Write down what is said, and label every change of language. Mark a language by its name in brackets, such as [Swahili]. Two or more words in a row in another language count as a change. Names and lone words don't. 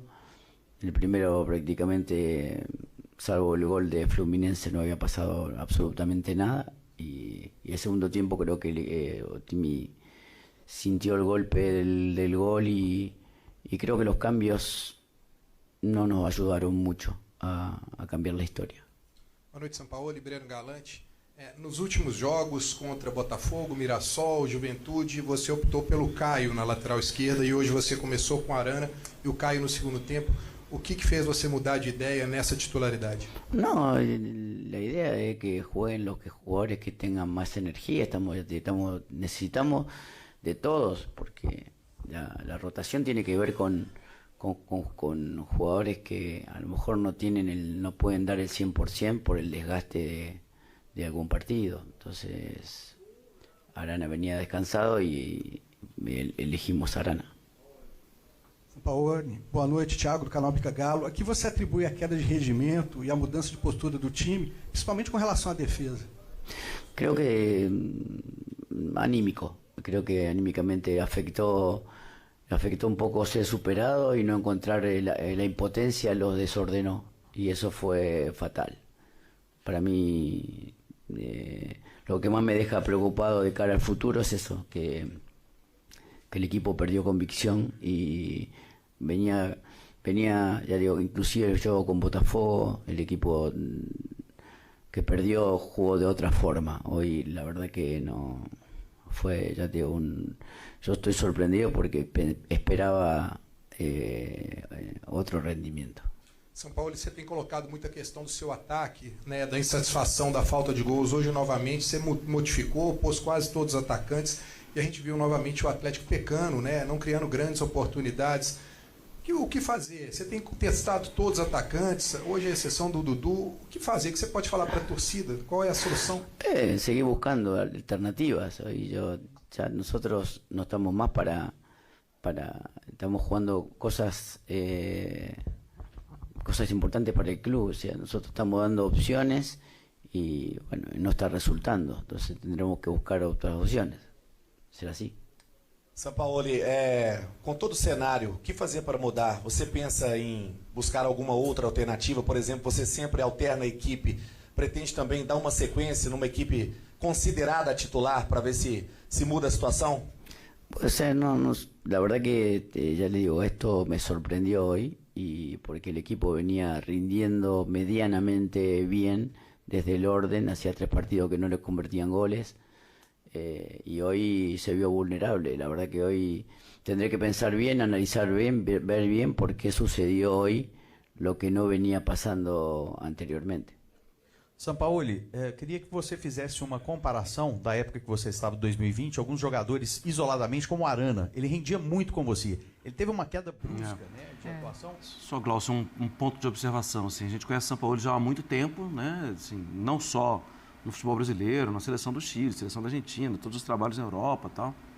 [Spanish] El primero prácticamente, salvo el gol de Fluminense, no había pasado absolutamente nada. Y el segundo tiempo creo que Otimi sintió el golpe del gol y creo que los cambios no nos ayudaron mucho a cambiar la historia. [Portuguese] Boa noite, Sampaoli, Breno Galante. Nos últimos jogos contra Botafogo, Mirassol, Juventude, você optou pelo Caio na lateral esquerda e hoje você começou com a Arana e o Caio no segundo tempo. O que fez você mudar de ideia nessa titularidade? [Spanish] No, la idea es que jueguen los jugadores que tengan más energía. Necesitamos de todos, porque la rotación tiene que ver con jugadores que a lo mejor no pueden dar el 100% por el desgaste de algún partido. Entonces Arana venía descansado y elegimos a Arana. [Portuguese] Sampaoli, boa noite, Thiago do canal Pica Galo. Aqui você atribui a queda de rendimento e a mudança de postura do time, principalmente com relação à defesa? [Spanish] Creo que anímico. Creo que anímicamente afectó un poco ser superado y no encontrar la impotencia, los desordenó y eso fue fatal. Para mí lo que más me deja preocupado de cara al futuro es eso, que el equipo perdió convicción y venía, ya digo, inclusive yo con Botafogo, el equipo que perdió jugó de otra forma. Hoy la verdad que no fue, ya digo, yo estoy sorprendido porque esperaba otro rendimiento. [Portuguese] Sampaoli, você tem colocado muita questão do seu ataque, né, da insatisfação, da falta de gols. Hoje, novamente, você modificou, pôs quase todos os atacantes e a gente viu novamente o Atlético pecando, né, não criando grandes oportunidades. O que fazer? Você tem testado todos os atacantes, hoje a exceção do Dudu. O que fazer? O que você pode falar para a torcida? Qual é a solução? [Spanish] Seguir buscando alternativas. Hoy nosotros no estamos más estamos jugando cosas importantes para el club. O sea, nosotros estamos dando opciones y bueno, no está resultando. Entonces tendremos que buscar otras opciones. Será así. [Portuguese] Sampaoli, com todo o cenário, o que fazer para mudar? Você pensa em buscar alguma outra alternativa? Por exemplo, você sempre alterna a equipe, pretende também dar uma sequência numa equipe considerada titular para ver se muda a situação? [Spanish] Pues la verdad que ya le digo, esto me sorprendió hoy y porque el equipo venía rindiendo medianamente bien desde el orden, hacía 3 partidos que no les convertían goles. Y hoy se vio vulnerable. La verdad que hoy tendré que pensar bien, analizar bien, ver bien por qué sucedió hoy lo que no venía pasando anteriormente. [Portuguese] Sampaoli, queria que você fizesse uma comparação da época que você estava em 2020, alguns jogadores isoladamente, como o Arana. Ele rendia muito com você. Ele teve uma queda brusca, né, de atuação. Só, Glaucio, um ponto de observação. Assim, a gente conhece o Sampaoli já há muito tempo, né, assim, não só no futebol brasileiro, na seleção do Chile, seleção da Argentina, todos os trabalhos na Europa e tal.